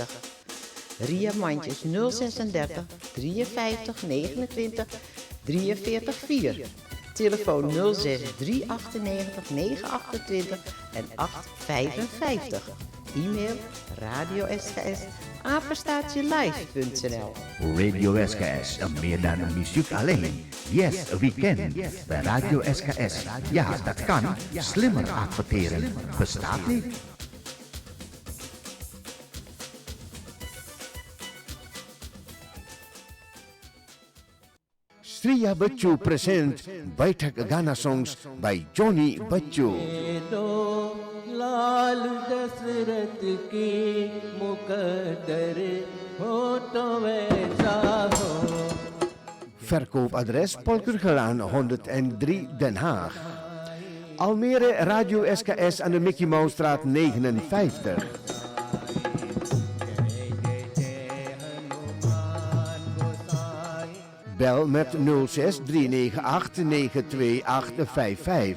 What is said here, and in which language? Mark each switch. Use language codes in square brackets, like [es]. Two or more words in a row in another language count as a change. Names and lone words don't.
[nl] Ria Mandjes 036 53 29 43 4. Telefoon 06 398 928 en 855. E-mail radio-sks@apenstaartjelive.nl. Radio SKS, meer dan een muziek alleen. [en] Yes, we can. [nl] Bij Radio SKS. Ja, dat kan. Slimmer adverteren. Bestaat niet. [en] Sriya Bachchu present Baitak Gana Songs by Johnny Bachchu. [hi] दो लाल दशरथ की मुकद्दर हो तो वैसा हो. [nl] Verkoopadres Polkergelaan 103 Den Haag. Almere Radio SKS aan de Mickey Mousestraat 59. Bel met 06 398 92855.